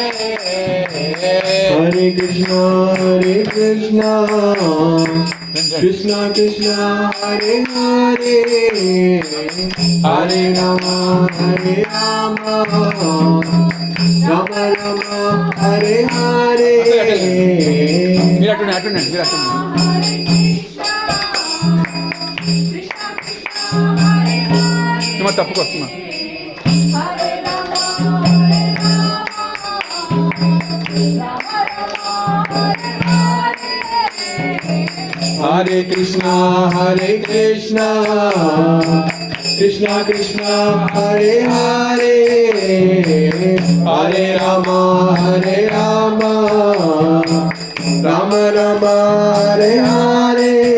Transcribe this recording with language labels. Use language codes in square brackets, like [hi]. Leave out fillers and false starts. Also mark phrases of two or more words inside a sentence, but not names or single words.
[sa] हरे कृष्ण कृष्ण कृष्ण हरे हरे हरे राम राम राम हरे हरे. [te] మీరు అటుండండి. నువ్వు తప్పుకొస్తున్నా. [sa] हरे कृष्ण कृष्ण कृष्ण हरे हरे हरे राम राम राम हरे हरे.